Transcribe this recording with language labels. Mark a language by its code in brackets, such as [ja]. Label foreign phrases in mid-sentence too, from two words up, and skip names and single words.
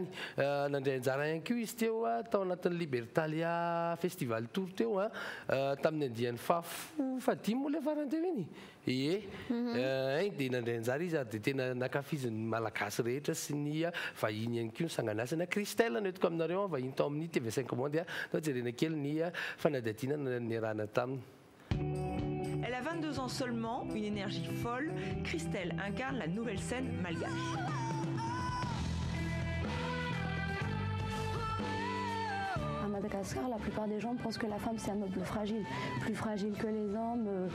[mg] Nandray anjara ihany koa izy teo tao anatin'ny Libertalia Festival Tour teo tamin'ny andiany fahadimy moa ilay farany teo iny. Ie, dia nandray anjara izy dia tena nakafiziny malagasy rehetra sy ny vahiny ihany koa ny sanganasana. Christelle noetiko aminareo vahiny tao amin'ny TV5 Monde tao jerena kely ny fanadihadiana niarahana taminy. [fr] Elle a 22 ans seulement, une énergie folle. Christelle incarne la nouvelle scène malgache. À Madagascar, la plupart des gens pensent que la femme c'est un meuble fragile, plus fragile que les hommes.